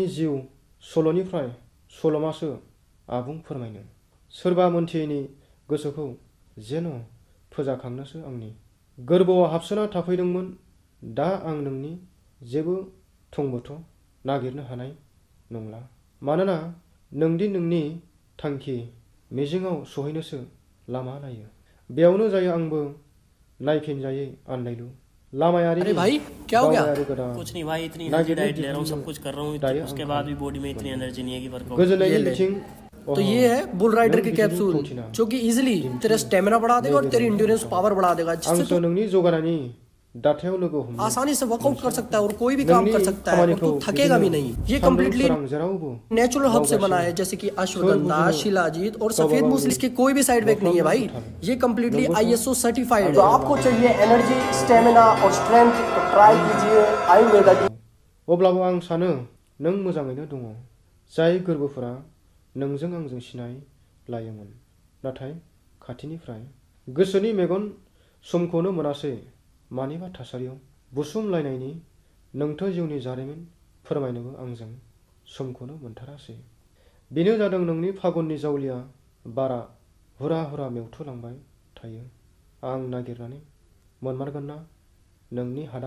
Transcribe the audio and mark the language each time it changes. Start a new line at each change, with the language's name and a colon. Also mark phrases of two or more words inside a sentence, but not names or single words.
Bodo: जिउ सल'निफ्राय सल'मासो आबुं फोरमायनो सोरबा मोनथियैनि गोसोखौ जेन' फोजाखांनोसो आंनि गोरबोआव हाबसोना थाफैदोंमोन दा आं नोंनि जेबो थंबोथ' नागिरनो हानाय नंला मानोना नोंदि नोंनि थांखि मिजिङाव सहैनोसो लामा नायो बेयावनो जायो आंबो नायफिनजायै आन्दायलु लामायारि
Hindi: अरे भाई क्या हो गया कुछ नहीं भाई इतनी
English: healthy diet
Hindi: ले रहा हूँ सब कुछ कर रहा हूँ उसके बाद भी बॉडी में इतनी एनर्जी नहीं है कि वर्कआउट
Bodo: गोजोननायनि बिथिं
Hindi: तो ये है बुल राइडर के कैप्सूल जो कि इजीली तेरा स्टेमिना बढ़ा देगा और तेरी
English: endurance power
Hindi: बढ़ा देगा जिससे
Bodo: आंसो नोंनि जौगानायनि दाथायाव लोगो हमनो
Hindi: आसानी से वर्कआउट कर सकता है और कोई भी काम कर सकता है और तू थकेगा भी नहीं ये
English: completely natural herb
Hindi: से बना है जैसे कि अश्वगंधा शिलाजीत और सफेद मूसली इसके कोई भी
English: side effect
Hindi: नहीं है भाई ये
English: completely ISO certified
Hindi: तो है आपको चाहिए एनर्जी स्टेमिना और स्ट्रेंथ तो ट्राई कीजिए आयुर्वेदा की
Bodo: अब्लाबो आं सानो नों मोजाङैनो दङ जाय गोरबोफोरा नोंजों आंजों सिनाय लायोमोन नाथाय खाथिनिफ्राय गोसोनि मेगन समखौनो मोनासै मानिबा थासारियाव बुसुमलायनायनि नोंथ' जिउनि जारिमिन फोरमायनोबो आंजों समखौनो मोनथारासै बेनो जादों नोंनि फागुननि जावलिया बारा हुरा हुरा मेवथुलांबाय थायो आं नागिरनानै मोनमारगोन ना नोंनि